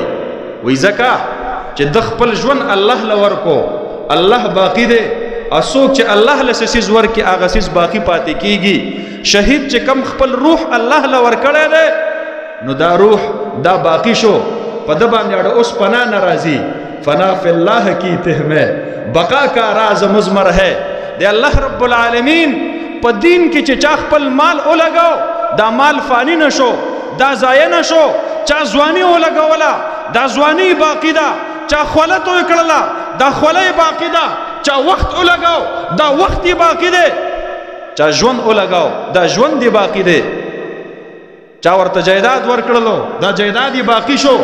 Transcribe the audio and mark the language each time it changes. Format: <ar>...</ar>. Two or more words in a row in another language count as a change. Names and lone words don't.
<ps>وی ځکه چې د خپل ژوند الله له ورکو، الله باقی دی، او څوک چې الله له څه څیز ورکړي هغه څیز باقي پاتې کیږي. شهید چې کم خپل روح الله له ورکړی دی نو دا روح دا باقی شو، په ده باندې اړه اوس پناه نه راځي.</ps> <ar>فنا فی الله</ar> <ur>کی تہمے بقا کا راز مضمر ہے.</ur> <ps>د</ps> <ar>الله رب العالمین</ar> <ps>په دین کې چې چا خپل مال ولګاو دا مال فانی نشو، دا ضایع نشو. چا ځواني ولګوله دا ځواني باقی ده، چا خوله توی کړله دا خوله باقی ده، چا وخت ولګاو دا وخت یې باقی دی، چا ژوند ولګاو دا ژوند یې باقی دی، چا ورته جایداد ورکړلو دا جایداد یې باقی شو.</ps>